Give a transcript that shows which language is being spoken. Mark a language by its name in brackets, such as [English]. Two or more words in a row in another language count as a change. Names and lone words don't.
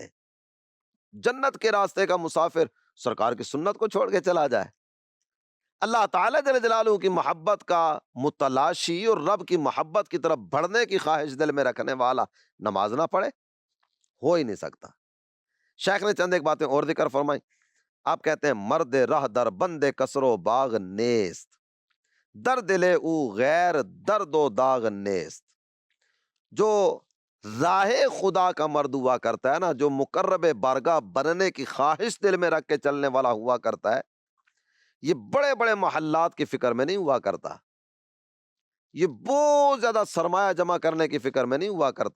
[Urdu] جنت کے راستے کا مسافر سرکار کی سنت کو چھوڑ کے چلا جائے, اللہ تعالیٰ جل جلالہ کی محبت کا متلاشی اور رب کی محبت کی طرف بڑھنے کی خواہش دل میں رکھنے والا نماز نہ پڑھے, ہو ہی نہیں سکتا. شیخ نے چند ایک باتیں اور ذکر فرمائی. آپ کہتے ہیں [Persian] مرد رہ در بند کسر و باغ نیست, در دل او غیر درد و داغ نیست. [Urdu] جو راہ خدا کا مرد ہوا کرتا ہے نا, جو مقرب بارگاہ بننے کی خواہش دل میں رکھ کے چلنے والا ہوا کرتا ہے, یہ بڑے بڑے محلات کی فکر میں نہیں ہوا کرتا, یہ بہت زیادہ سرمایہ جمع کرنے کی فکر میں نہیں ہوا کرتا.